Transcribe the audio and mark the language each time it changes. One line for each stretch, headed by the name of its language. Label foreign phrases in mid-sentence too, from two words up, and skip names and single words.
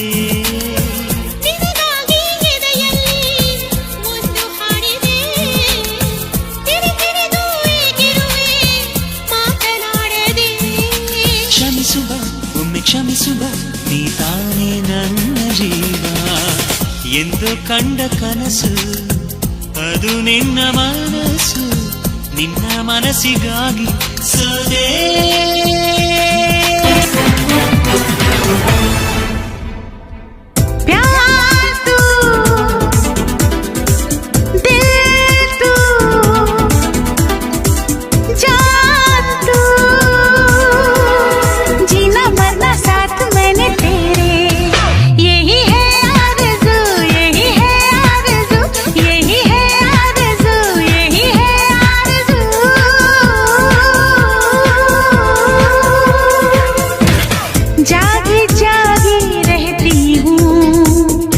Kannada: ನಿನಗಾಗಿ ಎದೆಯಲ್ಲಿ ಒಂದು ಹಾಡಿದೆ ತಿರುತಿರುದು ಏಗಿರುವೆ ಮಾತನಾಡದೆ ಕ್ಷಮಿಸುವ ಒಮ್ಮೆ ಕ್ಷಮಿಸುವ ನೀ ತಾನೇ ನನ್ನ ಜೀವ ಎಂದು ಕಂಡ ಕನಸು ಅದು ನಿನ್ನ ಮನಸ್ಸು ನಿನ್ನ ಮನಸ್ಸಿಗಾಗಿ ಸೋದೆ
Hindi: प्यार तू दिल तू जान तू जीना मरना साथ मैंने तेरे यही है आरज़ू यही है आरज़ू यही है आरज़ू यही है आरज़ू जागी जागी रहती हूँ